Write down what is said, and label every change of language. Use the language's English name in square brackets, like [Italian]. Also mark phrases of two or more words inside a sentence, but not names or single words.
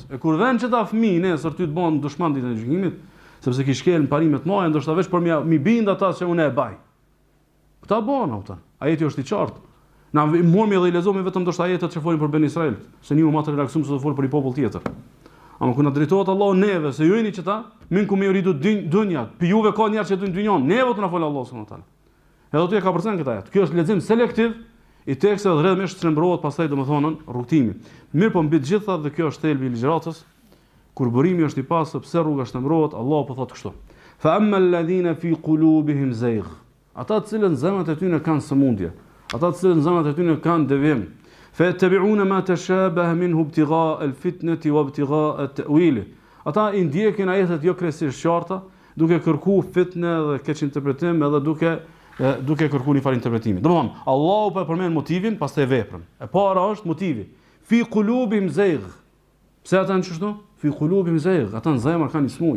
[Albanian] E kur vën që ta fëmijë nesër ty të bën dushman ditën e gjykimit, sepse ki shkel në parimet të mëdha, ndoshta veç për mi bind ata që unë e baj. Këta bën ata. Ajeti është i qartë. Na mormi dhe i lexomi vetëm ndoshta ajetet që folin për Ben Israel, se një më të relaksuar se të fol për një popull tjetër. Ama kur na drejtohet Allahu neve, se ju jeni që ta, [Arabic] منكم يريد الدنيا, [Albanian] pi juve ka njerëz që do dynjon, neve do na fol Allahu [Arabic] سبحانه وتعالى. [Albanian] Edhe tu e ka përcen këtë ajet. Kjo është lexim selektiv i teksteve dhe rrëdhëmisht shtrembrohet pastaj domethënë rrugtimi. Mirë, po mbi të gjitha dhe kjo është thelbi i ligjëratës, kur burimi është i pasur, pse rruga shtrembrohet, Allahu po thotë kështu. [Arabic] فأما الذين في قلوبهم زيغ. [Albanian] Ata të cilën zemrat e tyre kanë sëmundje, ata të cilën zemrat e tyre kanë devijim, [Arabic] فيتبعون ما تشابه منه ابتغاء الفتنة وابتغاء التأويل. [Albanian] Ata i ndjekin ajetet jo kryesisht qarta, duke kërkuar fitnë dhe keq interpretim edhe duke kërkuar një farë interpretimi. Domthonë, Allahu po përmend motivin, pastaj veprën. E para është motivi. [Arabic] في قلوبهم زيغ. [Albanian] Pse ata janë kështu? [Arabic] في قلوبهم زيغ. [Albanian] Ata në zemër kanë smuj.